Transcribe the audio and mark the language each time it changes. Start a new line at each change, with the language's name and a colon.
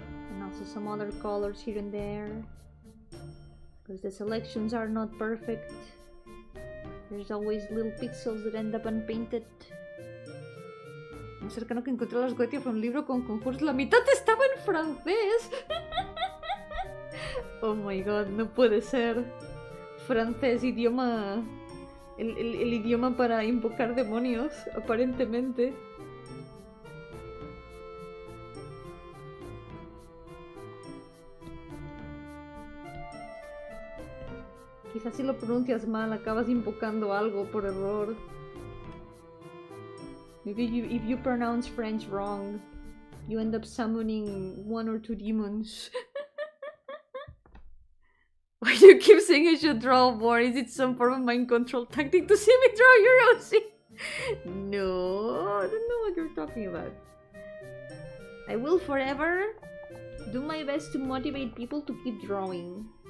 English: And also some other colors here and there. Because the selections are not perfect. There's always little pixels that end up unpainted.
Spanish: Lo cercano que encontré a las Goethe fue un libro con conjuros. La mitad estaba en francés.
English: Oh my god,
Spanish: no puede ser. Francés, idioma... El idioma para invocar demonios, aparentemente. Quizás si lo pronuncias mal, acabas invocando algo por error.
English: Maybe if you pronounce French wrong, you end up summoning 1 or 2 demons. Why do you keep saying I should draw more? Is it some form of mind control tactic to see me draw your Rosie? No, I don't know what you're talking about. I will forever do my best to motivate people to keep drawing.